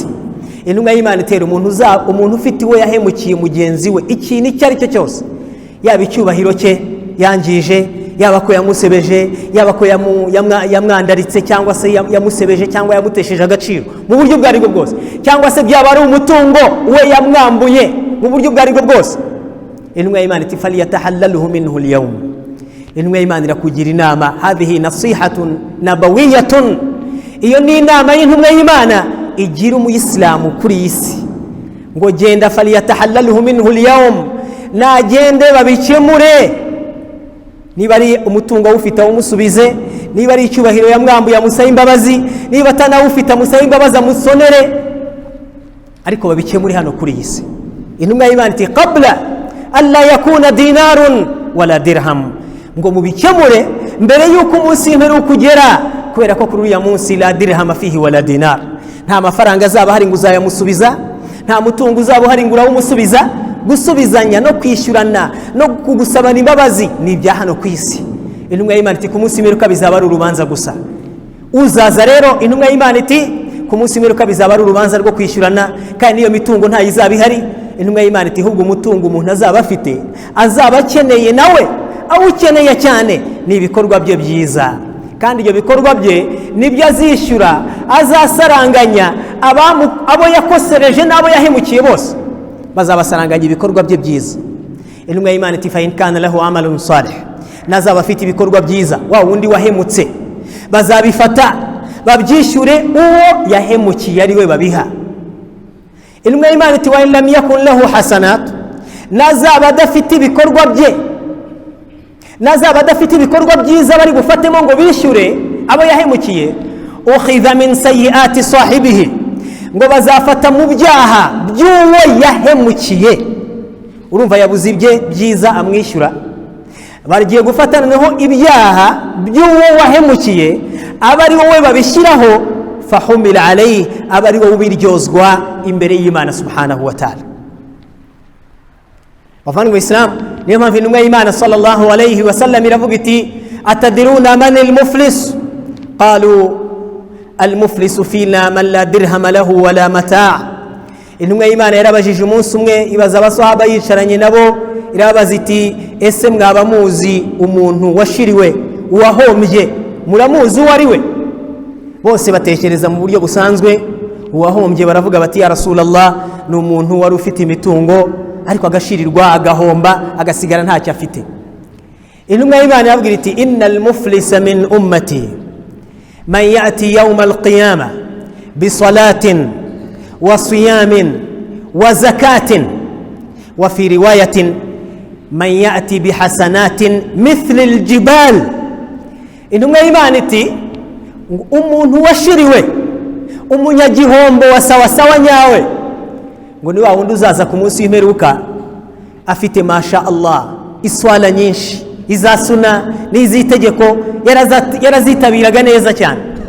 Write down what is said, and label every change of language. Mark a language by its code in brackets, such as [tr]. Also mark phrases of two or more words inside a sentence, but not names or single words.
[rw] Intumwa y'Imana itera umuntu ufite uwo yahemukiye mugenzi we ikintu icyo ari cyo cyose, yaba icyubahiro cye yangije, yaba ko yamusebeje, yaba ko yamwandaritse cyangwa se yamusebeje cyangwa yamutesheje agaciro mu buryo bwa aribwo bwose, cyangwa se byaba ari umutungo we yamwambuye mu buryo bwa aribwo bwose, intumwa y'Imana iti [ar] فليتحلله منه اليوم. [rw] Intumwa y'Imana irakugira inama, [ar] هذه نصيحة نبوية, [rw] iyo ni inama y'intumwa y'Imana igira umuyisilamu kuri iyi si, ngo genda [ar] فليتحلله منه اليوم, [rw] nagende babikemure, niba ari umutungo ufite awumusubize, niba ari icyubahiro yamwambuye amusaye imbabazi, niba atanawufite amusaye imbabazi amusonere, ariko babikemure hano kuri iyi si. Intumwa y'Imana iti [ar] قبل ألا يكون دينار ولا درهم, [rw] ngo mubikemure mbere yuko umunsi w'imperuka ugera, kubera ko kuri uriya munsi [ar] لا درهم فيه ولا دينار, [rw] nta mafaranga azaba hari ngo uzayamusubiza, nta mutungo uzaba uhari ngo urawumusubiza. Gusubizanya no kwishyurana no kugusabana imbabazi ni ibya hano ku isi. Intumwa y'Imana iti ku munsi w'imperuka bizaba ari urubanza gusa. Uzaza rero, intumwa y'Imana iti ku munsi w'imperuka bizaba ari urubanza rwo kwishyurana, kandi niyo mitungo nta izaba ihari. Intumwa y'Imana iti ahubwo umutungo umuntu azaba afite, azaba akeneye nawe, awukeneye cyane ni ibikorwa bye byiza, kandi ibyo bikorwa bye nibyo azishyura, azasaranganya abo yakosereje n'abo yahemukiye bose, bazabasaranganya ibikorwa bye byiza. Intumwa y'Imana iti [ar] فإن كان له عمل صالح, [rw] nazaba afite ibikorwa byiza, wa wundi wahemutse bazabifata babyishyure uwo yahemukiye ari we babiha. Intumwa y'Imana iti [ar] وإن لم يكن له حسنات, [rw] nazaba adafite ibikorwa bye, nazaba adafite ibikorwa byiza bari gufatemo ngo bishyure abo yahemukiye, [ar] أخذ من سيئات صاحبه, [rw] ngo bazafata mu byaha by'uwo yahemukiye. Urumva yabuze ibye byiza amwishyura, bagiye gufatana naho ibyaha by'uwo wahemukiye, aba ari wowe babishyiraho, [ar] فحمل عليه, [rw] aba ari wowe ubiryozwa imbere y'Imana [ar] سبحانه وتعالى. [rw] Bavandimwe Islam, niyo mpamvu intumwa y'Imana [ar] صلى الله عليه وسلم [rw] iravuga iti [ar] أتدرون من المفلس، قالوا المفلس فينا من لا درهم له ولا متاع. [rw] Intumwa y'Imana yarabajije umunsi umwe, ibaza abasahaba yicaranye nabo, irabaza iti ese mwaba muzi umuntu washiriwe uwahombye, muramuzi uwo ari we? Bose batekereza mu buryo busanzwe, uwahombye baravuga bati [ar] يا رسول الله, [rw] ni umuntu wari ufite imitungo ariko agashirirwa agahomba agasigara ntacyo afite. Intumwa y'Imana yabwira iti [ar] إن المفلس من أمتي من يأتي يوم القيامة بصلاة وصيام وزكاة وفي رواية من يأتي بحسنات مثل الجبال. [rw] Intumwa y'Imana iti umuntu washiriwe, umunyagihombo wa sawasawa nyawe, ngo ni wa wundi uzaza ku munsi w'imperuka afite [ar] ما شاء الله [rw] iswala nyinshi, izasuna n'izitegeko yarazitabiraga neza cyane.